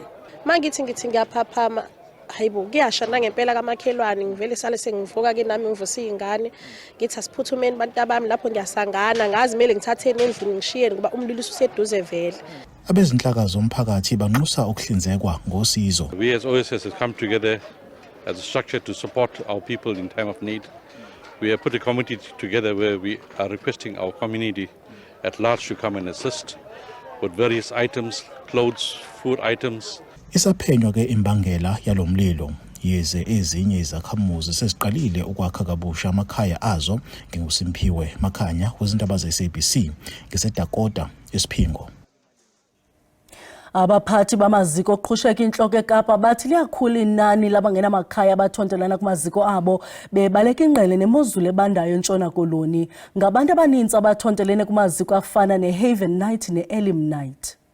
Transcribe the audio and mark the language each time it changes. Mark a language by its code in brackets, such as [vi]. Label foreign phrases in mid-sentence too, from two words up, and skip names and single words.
[zu] Mangithi ngiyaphaphama hayibo kuyasha nangempela kamakhelwane ngivele sale sengivuka ke nami ngivusa izingane ngithi asiphuthumeni bantu abami lapho ngiyasangana ngazi mele ngithatheni endlini ngishiyeni ngoba umlilo ususeduze vele. Abezinhlaka zomphakathi banxusa ukuhlinzekwa ngosizo. [en] We as OSS has come together as a structure to support our people in time of need. We have put a committee together where we are requesting our community at large to come and assist with various items, clothes, food items. [zu] Isaphenywa ke imbangela yalomlilo yize ezinye izakhamuzi seziqalile ukwakha kabusha amakhaya azo. NginguSimphiwe Makhanya wezindaba ze-SABC ngiseDakota eSiphingo. [xh] Abaphathi bamaziko oqhusheka inhloko eKapa bathi liyakhula inani labangenamakhaya abathontelana kumaziko abo bebaleka ingqele nemozulu ebandayo eNtshona Koloni. Ngabantu abaninzi abathontelene kumaziko afana neHaven Night neElim Night.